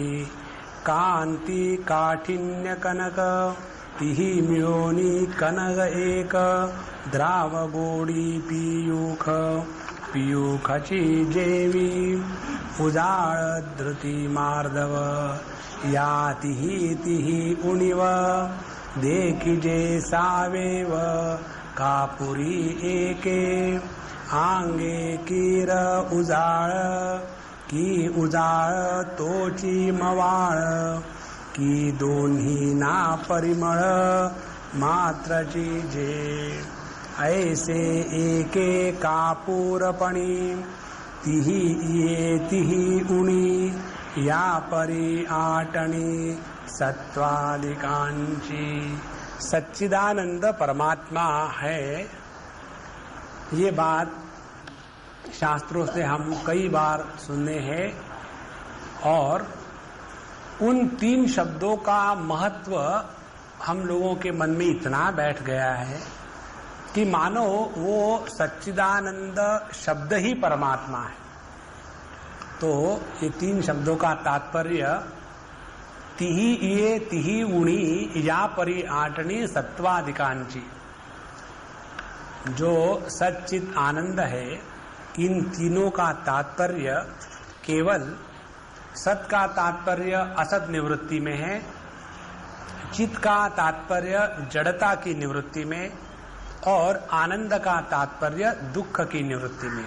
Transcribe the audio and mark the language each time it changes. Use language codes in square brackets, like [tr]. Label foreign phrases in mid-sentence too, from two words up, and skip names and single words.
[mr] कांती काठिन्य कनक तिही मिळोनी कनक एक द्राव गोडी पियूख पियूखची जेवी उजाळ धृती मार्दव याति ही तिही उणिव देखिजे सावेव कापुरी एके आंगे कीर उजाळ की उजाळ तोची मवाळ की दोन्ही ना परिमळ मात्रची जे ऐसे एके कापूरपणी तिही ये तिही उणी या परी आटणी सत्वादिकांची। [hi] सच्चिदानंद परमात्मा है, ये बात शास्त्रों से हम कई बार सुने हैं और उन तीन शब्दों का महत्व हम लोगों के मन में इतना बैठ गया है कि मानो वो सच्चिदानंद शब्द ही परमात्मा है। तो ये तीन शब्दों का तात्पर्य [mr] तिही ये तिही उणी या परी आटनी सत्वादिकांची। [hi] जो सच्चित आनंद है, इन तीनों का तात्पर्य केवल सत का तात्पर्य असत निवृत्ति में है, चित का तात्पर्य जड़ता की निवृत्ति में और आनंद का तात्पर्य दुख की निवृत्ति में।